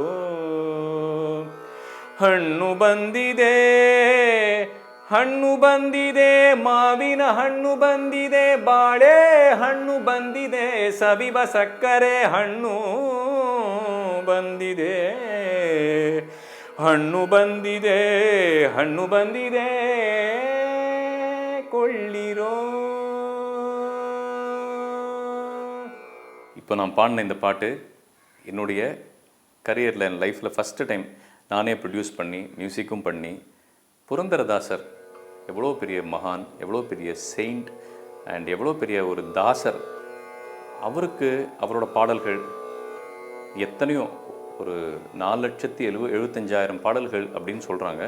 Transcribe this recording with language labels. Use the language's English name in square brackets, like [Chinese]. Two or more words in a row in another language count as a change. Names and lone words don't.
[Kannada] ಹಣ್ಣು ಬಂದಿದೆ ಹಣ್ಣು ಬಂದಿದೆ ಮಾವಿನ ಹಣ್ಣು ಬಂದಿದೆ ಬಾಳೆ ಹಣ್ಣು ಬಂದಿದೆ ಸವಿವ ಸಕ್ಕರೆ ಹಣ್ಣು ಬಂದಿದೆ ಹಣ್ಣು ಬಂದಿದೆ ಹಣ್ಣು ಬಂದಿದೆ ಕೊಳ್ಳಿರೋ. [Tamil] இப்போ நான் பாடின இந்த பாட்டு என்னுடைய கரியரில் என் லைஃப்பில் [English] first time [Tamil] நானே ப்ரொடியூஸ் பண்ணி மியூசிக்கும் பண்ணி புரந்தரதாசர் எவ்வளோ பெரிய மகான், எவ்வளோ பெரிய [English] saint and [Tamil] எவ்வளோ பெரிய ஒரு தாசர், அவருக்கு அவரோட பாடல்கள் எத்தனையோ ஒரு 4,75,000 பாடல்கள் அப்படின்னு சொல்கிறாங்க.